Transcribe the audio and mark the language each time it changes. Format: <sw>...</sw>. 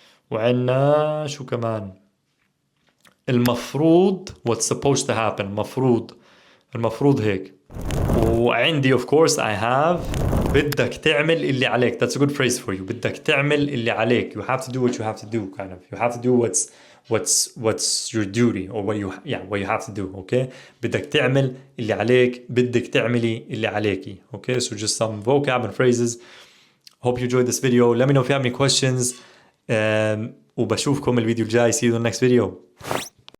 <ar>وعندنا شو كمان؟ المفروض,</ar> <en>what's supposed to happen,</en> <ar>المفروض هيك. وعندي</ar> <en>of course I have</en> <ar>بدك تعمل اللي عليك.</ar> <en>That's a good phrase for you.</en> <ar>بدك تعمل اللي عليك.</ar> <en>You have to do what you have to do, kind of. You have to do what's your duty, or what you have to do.</en> <ar>Okay, بدك تعمل اللي عليك, بدك تعملي اللي عليكي.</ar> <en>Okay, so just some vocab and phrases. Hope you enjoyed this video. Let me know if you have any questions.</en> <ar>وبشوفكم الفيديو الجاي.</ar> <en>See you in the next video.</en>